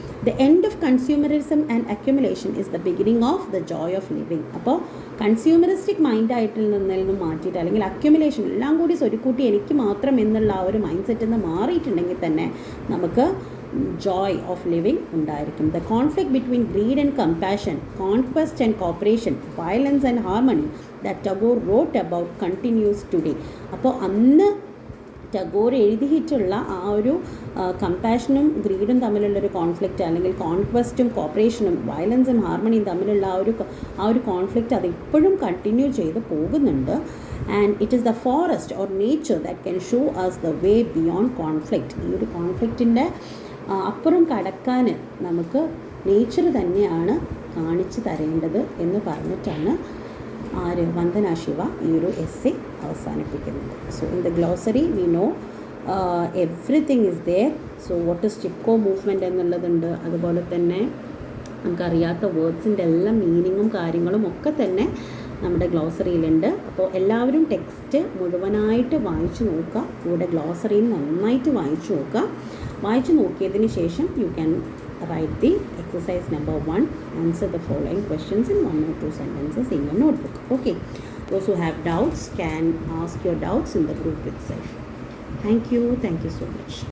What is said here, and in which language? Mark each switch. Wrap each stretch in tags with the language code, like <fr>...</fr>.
<en>The end of consumerism and accumulation is the beginning of the joy of living.</en> <ml>അപ്പോൾ consumeristic മൈൻഡായിട്ട് നിന്നും മാറ്റിയിട്ട് അല്ലെങ്കിൽ accumulation എല്ലാം കൂടി സ്വരുക്കൂട്ടി എനിക്ക് മാത്രം എന്നുള്ള ആ ഒരു മൈൻഡ് സെറ്റിൽ നിന്ന് മാറിയിട്ടുണ്ടെങ്കിൽ തന്നെ നമുക്ക്</ml> <en>joy of living</en> <ml>ഉണ്ടായിരിക്കും.</ml> <en>The conflict between greed and compassion, conquest and cooperation, violence and harmony that Tagore wrote about continues today.</en> <ml>അപ്പോൾ അന്ന് ടാഗോർ എഴുതിയിട്ടുള്ള ആ ഒരു കമ്പാഷനും ഗ്രീഡും തമ്മിലുള്ളൊരു കോൺഫ്ലിക്റ്റ് അല്ലെങ്കിൽ കോൺക്വസ്റ്റും കോപ്പറേഷനും വയലൻസും ഹാർമണിയും തമ്മിലുള്ള ആ ഒരു കോൺഫ്ലിക്റ്റ് അതിപ്പോഴും കണ്ടിന്യൂ ചെയ്ത് പോകുന്നുണ്ട്.</ml> <en>And it is the forest or nature that can show us the way beyond conflict.</en> <ml>ഈ ഒരു കോൺഫ്ലിക്റ്റിൻ്റെ അപ്പുറം കടക്കാൻ നമുക്ക് നേച്ചർ തന്നെയാണ് കാണിച്ചു തരേണ്ടത് എന്ന് പറഞ്ഞിട്ടാണ് വന്ദന ശിവ ഈ ഒരു എസ്സേ അവസാനിപ്പിക്കുന്നത്.</ml> <en>So in the glossary we know everything is there.</en> <ml>So</ml> <en>what is Chipko movement</en> <ml>എന്നുള്ളതുണ്ട്. അതുപോലെ തന്നെ നമുക്കറിയാത്ത വേർഡ്സിൻ്റെ എല്ലാം മീനിങ്ങും കാര്യങ്ങളും ഒക്കെ തന്നെ നമ്മുടെ ഗ്ലോസറിയിലുണ്ട്. അപ്പോൾ എല്ലാവരും ടെക്സ്റ്റ് മുഴുവനായിട്ട് വായിച്ചു നോക്കുക, കൂടെ ഗ്ലോസറിയിൽ നന്നായിട്ട് വായിച്ചു നോക്കുക. വായിച്ചു നോക്കിയതിന് ശേഷം</ml> <en>You can write the exercise number 1, answer the following questions in 1 or 2 sentences in your notebook. Okay, those who have doubts can ask your doubts in the group itself. Thank you so much.</en>